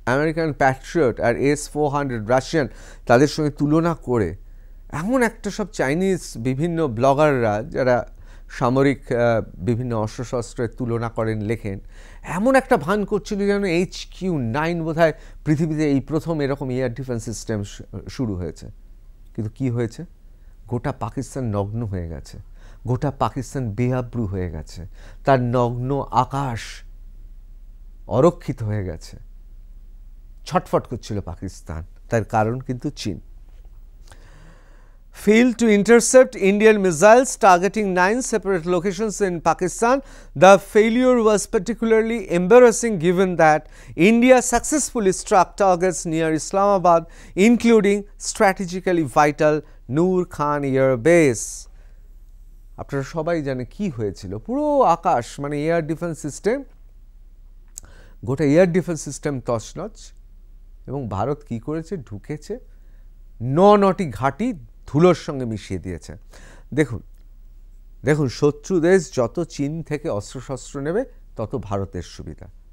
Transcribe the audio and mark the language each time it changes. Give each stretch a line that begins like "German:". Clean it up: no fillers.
Bangla: American Patriot আর S-400 Russian তাদের সঙ্গে তুলনা করে এমন একটা সব চাইনিজ বিভিন্ন ব্লগাররা যারা সামরিক বিভিন্ন অস্ত্রশস্ত্রের তুলনা করেন লেখেন, এমন একটা ভান করছিল যেন HQ-9 বোধহয় পৃথিবীতে এই প্রথম এরকম এয়ার ডিফেন্স সিস্টেম শুরু হয়েছে। কিন্তু কি হয়েছে? গোটা পাকিস্তান নগ্ন হয়ে গেছে, গোটা পাকিস্তান বেআব্রু হয়ে গেছে, তার নগ্ন আকাশ অরক্ষিত হয়ে গেছে, ছটফট করছিল পাকিস্তান। তার কারণ কিন্তু চীন।
English: Failed to intercept Indian missiles targeting 9 separate locations in Pakistan. The failure was particularly embarrassing given that India successfully struck targets near Islamabad, including strategically vital Noor Khan Air Base.
Bangla: আপনারা সবাই জানে কি হয়েছিল। পুরো আকাশ মানে এয়ার ডিফেন্স সিস্টেম, গোটা air defence system তছনছ। এবং ভারত কি করেছে? ঢুকেছে, নটি ঘাঁটি ধুলোর সঙ্গে মিশিয়ে দিয়েছে। দেখুন দেখুন শত্রু দেশ যত চীন থেকে অস্ত্রশস্ত্র নেবে তত ভারতের সুবিধা।